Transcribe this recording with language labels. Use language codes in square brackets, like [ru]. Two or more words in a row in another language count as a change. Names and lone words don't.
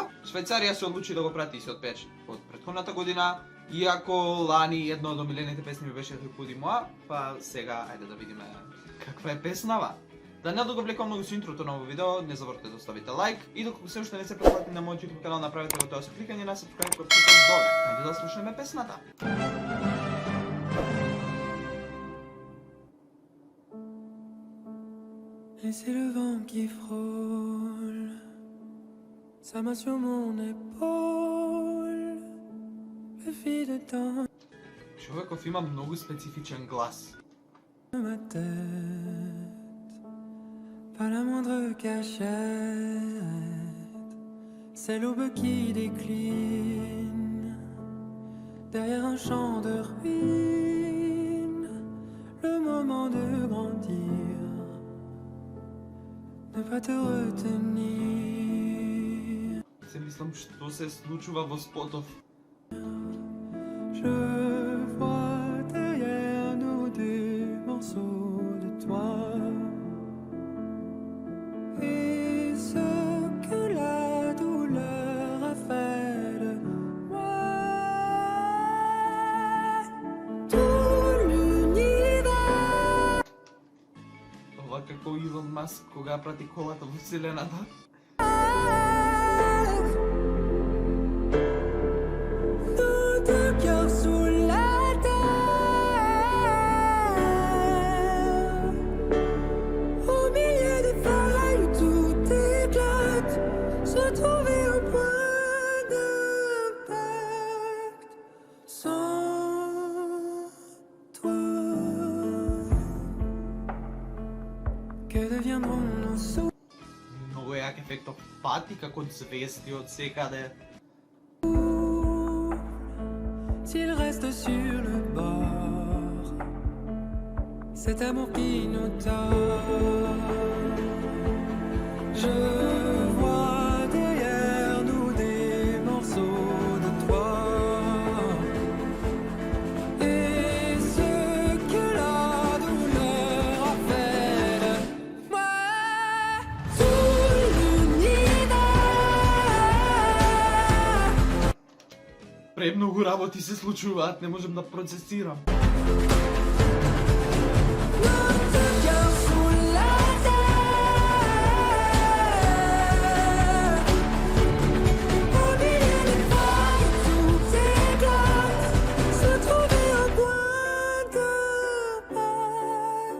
[mk] Швајцарија се одлучи да го прати и се отпече од претходната година, иако лани едно од омилените песни ми беше Рекуди Моа, па сега ајде да видиме каква е песнава. Да не одговлекувам многу со интрото на овој видео, не заборавте да оставите лайк и доколку се уште не се претплатени на мојот YouTube канал, направете го тоа со кликање на subscribe кој доле. Ајде да слушаме песната. [fr] Et c'est le vent qui frôle sa main sur mon épaule, le vide dans [mk] Човеков има многу специфичен глас. [fr] ma tête, pas la moindre cachette, c'est l'aube qui décline derrière un champ de ruines, le moment de grandir, ne pas te retenir. [mk] Се мислам што се случува во спотов. [fr] Je vois derrière nous des morceaux de toi, et ce que la douleur a fait de moi. Tout l'univers. [mk] Ова како Илон Маск кога прати колата во вселената. [fr] Nos deux cœurs sous la terre, au milieu des failles où tout éclate, se trouver un point d'impact. Sans toi, que deviendront nos souls? [mk] Многу јак ефектов пати како звезди од секаде. [fr] S'il reste sur le bord, cet amour qui nous tord. Je vois derrière nous des morceaux de toi, et ce que la douleur a fait de moi. Tout l'univers. [mk] Премногу работи се случуваат, не можем да процесирам. [fr] Nos deux cœurs sous la terre, au milieu des failles tout éclate, se trouver un point d'impact.